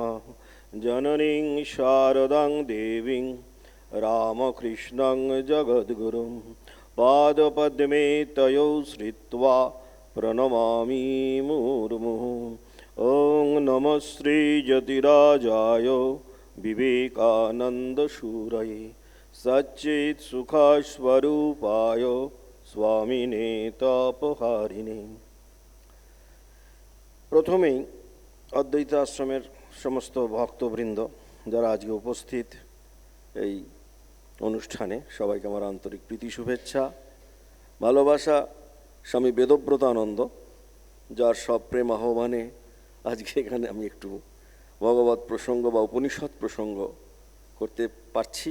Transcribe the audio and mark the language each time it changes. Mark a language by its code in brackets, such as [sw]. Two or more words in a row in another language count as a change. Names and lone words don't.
[sa] जननीं शारदां देवीं रामकृष्णं जगद्गुरुं पादपद्मे तयो श्रित्वा प्रणमामि मुहुर्मुहुः। ओं नमः श्रीयतिराजाय विवेकानन्दशूरये सच्चित्सुखस्वरूपाय स्वामिने तापहारिणे। [bn] প্রথমেই অদ্বৈত আশ্রমের সমস্ত ভক্তবৃন্দ যারা আজকে উপস্থিত এই অনুষ্ঠানে, সবাইকে আমার আন্তরিক প্রীতি শুভেচ্ছা ভালোবাসা। স্বামী বেদব্রতানন্দ, যার সব প্রেম আহ্বানে আজকে এখানে আমি একটু ভগবৎ প্রসঙ্গ বা উপনিষদ প্রসঙ্গ করতে পারছি।